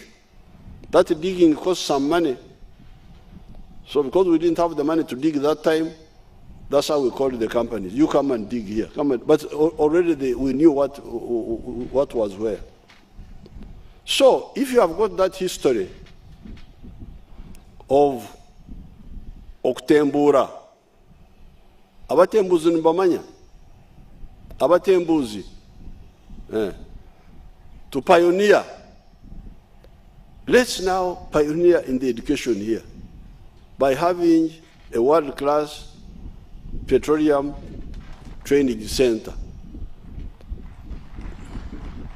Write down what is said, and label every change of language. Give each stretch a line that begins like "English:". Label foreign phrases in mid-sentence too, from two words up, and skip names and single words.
English: That digging cost some money. So because we didn't have the money to dig that time, that's how we called the companies. You come and dig here. Come and, but already we knew what was where. So if you have got that history of Oktembura,
Nyoro: abatembuzi nibamanya, abatembuzi,
English: to pioneer. Let's now pioneer in the education here by having a world-class petroleum training center.